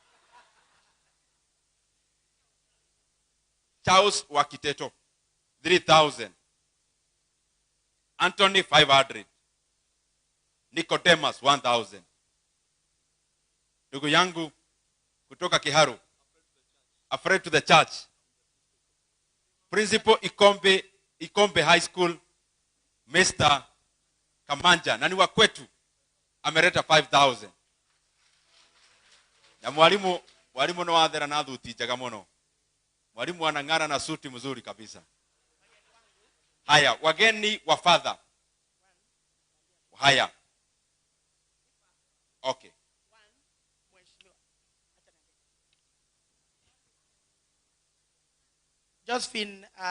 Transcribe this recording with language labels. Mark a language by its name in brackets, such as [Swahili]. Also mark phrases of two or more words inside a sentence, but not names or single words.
[Swahili] Charles wa Kiteto 3,000. Anthony 500. Nicodemus 1,000. Ndugu yangu kutoka Kiharu, [English] Afraid to the Church, Principal Ikombe High School, Mr. [Swahili] Kamanja, na ni wa kwetu, ameleta 5,000. [Kikuyu] Na mwalimu no wathera na thuti njega muno. [Swahili] Mwalimu anang'ara na suti mzuri kabisa. Haya, wageni wa father. Haya. Okay. Josephine